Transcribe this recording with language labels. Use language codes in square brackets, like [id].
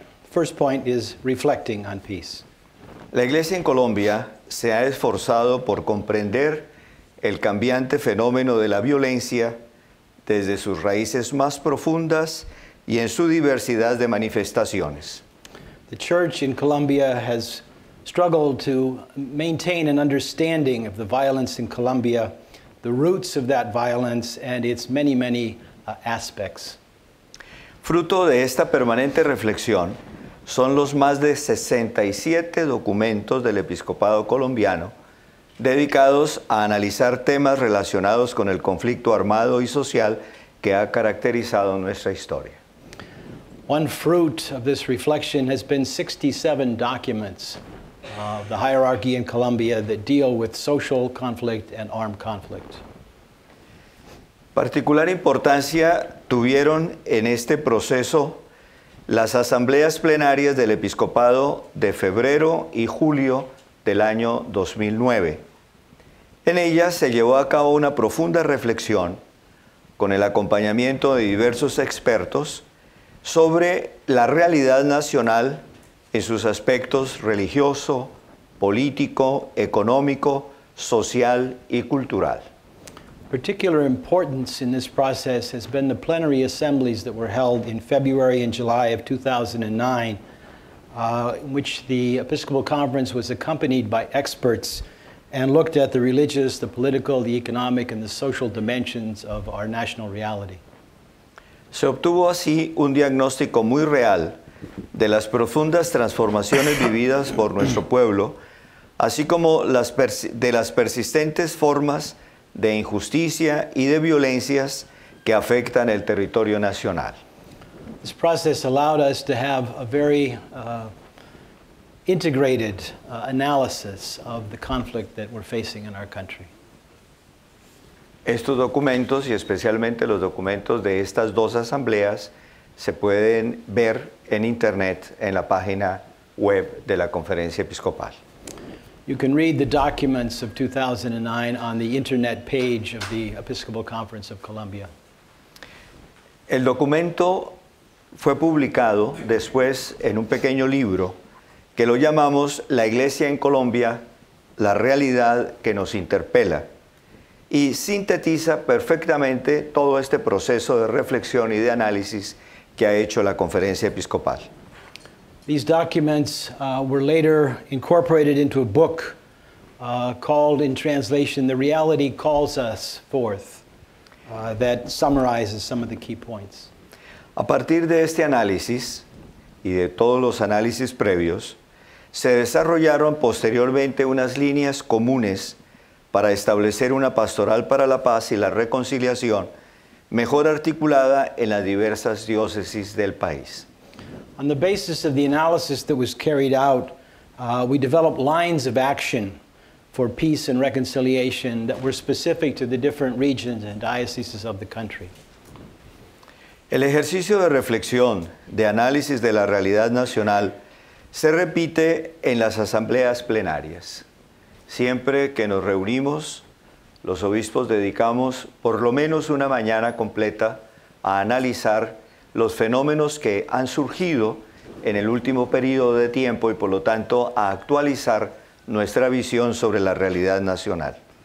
[en] First point is reflecting on peace. [es] La Iglesia en Colombia se ha esforzado por comprender el cambiante fenómeno de la violencia desde sus raíces más profundas y en su diversidad de manifestaciones. [en] The Church in Colombia has struggled to maintain an understanding of the violence in Colombia, the roots of that violence, and its many, many aspects. [es] Fruto de esta permanente reflexión son los más de 67 documentos del episcopado colombiano dedicados a analizar temas relacionados con el conflicto armado y social que ha caracterizado nuestra historia. [en] One fruit of this reflection has been 67 documents of the hierarchy in Colombia that deal with social conflict and armed conflict. [es] Particular importancia tuvieron en este proceso las asambleas plenarias del episcopado de febrero y julio del año 2009. En ellas se llevó a cabo una profunda reflexión con el acompañamiento de diversos expertos sobre la realidad nacional en sus aspectos religioso, político, económico, social y cultural. [en] Particular importance in this process has been the plenary assemblies that were held in February and July of 2009, in which the Episcopal Conference was accompanied by experts and looked at the religious, the political, the economic, and the social dimensions of our national reality. [es] Se obtuvo así un diagnóstico muy real de las profundas transformaciones vividas por nuestro pueblo, así como de las persistentes formas de injusticia y de violencias que afectan el territorio nacional. [en] This process allowed us to have a very integrated analysis of the conflict that we're facing in our country. [es] Estos documentos, y especialmente los documentos de estas dos asambleas, se pueden ver en Internet en la página web de la Conferencia Episcopal. [en] You can read the documents of 2009 on the internet page of the Episcopal Conference of Colombia. [es] El documento fue publicado después en un pequeño libro que lo llamamos La Iglesia en Colombia, la realidad que nos interpela, y sintetiza perfectamente todo este proceso de reflexión y de análisis que ha hecho la Conferencia Episcopal. [en] These documents were later incorporated into a book called, in translation, The Reality Calls Us Forth, that summarizes some of the key points. [es] A partir de este análisis y de todos los análisis previos, se desarrollaron posteriormente unas líneas comunes para establecer una pastoral para la paz y la reconciliación mejor articulada en las diversas diócesis del país. [en] On the basis of the analysis that was carried out, we developed lines of action for peace and reconciliation that were specific to the different regions and dioceses of the country. [es] El ejercicio de reflexión, de análisis de la realidad nacional, se repite en las asambleas plenarias. Siempre que nos reunimos, los obispos dedicamos por lo menos una mañana completa a analizar los fenómenos que han surgido en el último periodo de tiempo y por lo tanto a actualizar nuestra visión sobre la realidad nacional.